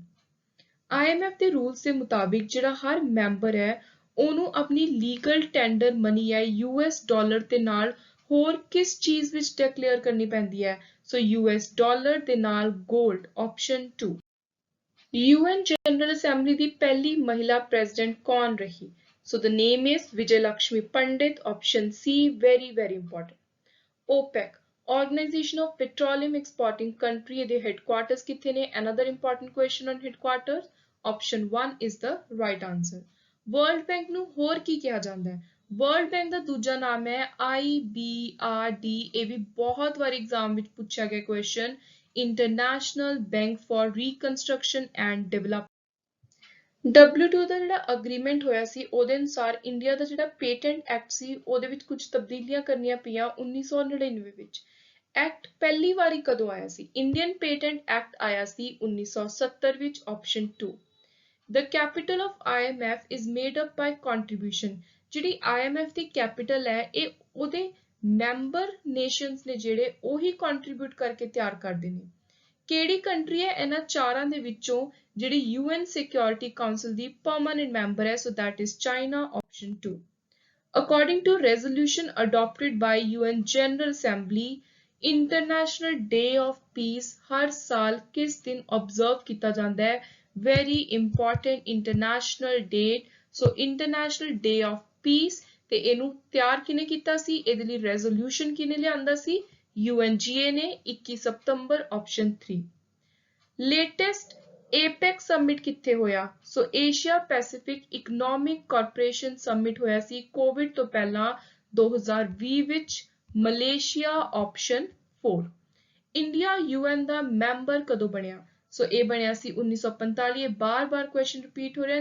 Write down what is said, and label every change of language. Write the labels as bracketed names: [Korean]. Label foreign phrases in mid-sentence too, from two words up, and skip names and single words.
[Punjabi] IMF ਦੇ ਰੂਲਸ ਦੇ ਮੁਤਾਬਿਕ ਜਿਹੜਾ ਹਰ ਮੈਂਬਰ ਹੈ ਉਹਨੂੰ ਆਪਣੀ [English] legal tender money [Punjabi] ਹੈ US ਡਾਲਰ ਦੇ ਨਾਲ ਹੋਰ ਕਿਸ ਚੀਜ਼ ਵਿੱਚ ਡਿਕਲੇਅਰ ਕਰਨੀ ਪੈਂਦੀ ਹੈ? ਸੋ US ਡਾਲਰ ਦੇ ਨਾਲ 골ਡ, ਆਪਸ਼ਨ 2. UN ਜਨਰਲ ਅਸੈਂਬਲੀ ਦੀ ਪਹਿਲੀ ਮਹਿਲਾ ਪ੍ਰੈਜ਼ੀਡੈਂਟ ਕੌਣ ਰਹੀ? [English] So the name is Vijay Lakshmi Pandit, option C, very very important. OPEC, Organization of Petroleum Exporting Country, the headquarters [Punjabi] ਕਿੱਥੇ ਨੇ? [English] Another important question on headquarters, option 1 is the right answer. [Punjabi] World Bank ਨੂੰ ਹੋਰ ਕੀ ਕਿਹਾ ਜਾਂਦਾ ਹੈ? World Bank ਦਾ ਦੂਜਾ ਨਾਮ ਹੈ IBRD। ਇਹ ਵੀ ਬਹੁਤ ਵਾਰ ਐਗਜ਼ਾਮ ਵਿੱਚ ਪੁੱਛਿਆ ਗਿਆ ਕੁਐਸਚਨ, [English] International Bank for Reconstruction and Development। [Punjabi] WTO ਦਾ ਜਿਹੜਾ ਅਗਰੀਮੈਂਟ ਹੋਇਆ ਸੀ ਉਹਦੇ ਅਨੁਸਾਰ ਇੰਡੀਆ ਦਾ ਜਿਹੜਾ [English] patent act [Punjabi] ਸੀ ਉਹਦੇ ਵਿੱਚ ਕੁਝ ਤਬਦੀਲੀਆਂ ਕਰਨੀਆਂ ਪਈਆਂ 1999 ਵਿੱਚ। ਐਕਟ ਪਹਿਲੀ ਵਾਰੀ ਕਦੋਂ ਆਇਆ ਸੀ? [English] Indian Patent Act [Punjabi] ਆਇਆ ਸੀ 1970 ਵਿੱਚ, ਆਪਸ਼ਨ 2. [English] The capital of IMF is made up by contribution। [Punjabi] ਜਿਹੜੀ IMF ਦੀ ਕੈਪੀਟਲ ਹੈ ਇਹ ਉਹਦੇ [English] member nations [Punjabi] ਨੇ ਜਿਹੜੇ ਉਹੀ ਕੰਟਰੀਬਿਊਟ ਕਰਕੇ ਤਿਆਰ ਕਰਦੇ ਨੇ। ਕਿਹੜੀ ਕੰਟਰੀ ਹੈ ਇਹਨਾਂ ਚਾਰਾਂ ਦੇ ਵਿੱਚੋਂ ਜਿਹੜੀ UN Security Council ਦੀ [English] permanent member [Punjabi] ਹੈ? [English] So that is China, option 2. According to resolution adopted by UN General Assembly, International Day of Peace [Punjabi] ਹਰ ਸਾਲ ਕਿਸ ਦਿਨ observe ਕੀਤਾ ਜਾਂਦਾ ਹੈ? [English] Very important international date। [Punjabi] So International Day of Peace ਤੇ ਇਹਨੂੰ ਤਿਆਰ ਕਿਹਨੇ ਕੀਤਾ ਸੀ? ਇਹਦੇ ਲਈ resolution ਕਿਹਨੇ ਲਿਆਂਦਾ ਸੀ? UNGA ਨੇ 21 ਸਤੰਬਰ, option 3. [English] Latest APEC summit [Punjabi] ਕਿੱਥੇ ਹੋਇਆ? ਸੋ ਏਸ਼ੀਆ ਪੈਸੀਫਿਕ ਇਕਨੋਮਿਕ ਕਾਰਪੋਰੇਸ਼ਨ summit ਹੋਇਆ ਸੀ ਕੋਵਿਡ ਤੋਂ ਪਹਿਲਾਂ 2020 ਵਿੱਚ ਮਲੇਸ਼ੀਆ, ਆਪਸ਼ਨ 4. ਇੰਡੀਆ UN ਦਾ ਮੈਂਬਰ ਕਦੋਂ ਬਣਿਆ? ਸੋ ਇਹ ਬਣਿਆ ਸੀ 1945। ਇਹ ਬਾਰ-ਬਾਰ [English] question repeat [Punjabi] ਹੋ ਰਿਹਾ ਹੈ।